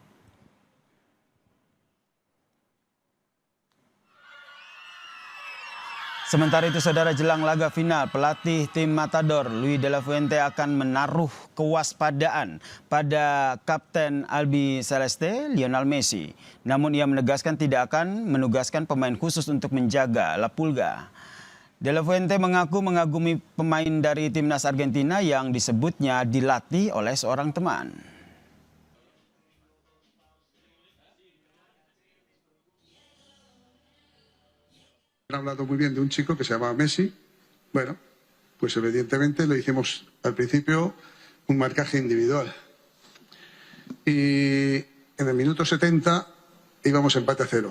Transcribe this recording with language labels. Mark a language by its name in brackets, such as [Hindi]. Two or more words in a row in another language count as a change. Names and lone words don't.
[Indonesian] Sementara itu, saudara, jelang laga final, pelatih tim Matador Luis de la Fuente akan menaruh kewaspadaan pada Kapten Albi Celeste, Lionel Messi. Namun ia menegaskan tidak akan menugaskan pemain khusus untuk menjaga La Pulga. De la Fuente mengaku mengagumi pemain dari timnas Argentina yang disebutnya dilatih oleh seorang teman. [Spanish] Han hablado muy bien de un chico que se llama Messi. Bueno, pues evidentemente le hicimos al principio un marcaje individual. Y en el minuto 70 íbamos empate a 0.